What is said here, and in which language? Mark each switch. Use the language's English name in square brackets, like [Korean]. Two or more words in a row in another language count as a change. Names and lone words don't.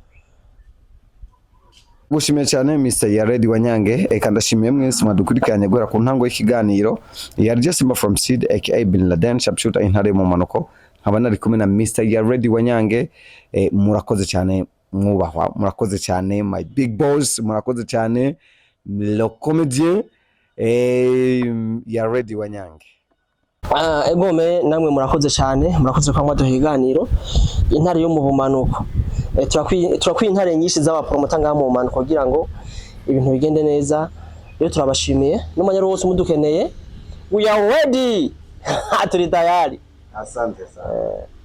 [Rundi] Gushimiye cyane Mr. Yared Wanyange eka ndashimiye mwese mwadukurikiranye gwera ku ntango y'ikiganiro yarje Simba from Seed aka Bin Laden sharpshooter intare mu manuko nkaba nari kumwe na Mr. Yared Wanyange murakoze cyane mwubahwa murakoze cyane [English] my big boss [Rundi] murakoze cyane [French] le comédien [Rundi] Yared Wanyange egome namwe murakoze cyane murakoze kwa mwaduha ikiganiro intare yo mu bumanuko turakwiye intare nyinshi z'abapromota ngaha mu bumanuko kugira ngo ibintu bigende neza rero turabashimiye n'umanyaro wose mudukeneye [English] we are ready [Rundi] turi tayari [Swahili] asante sana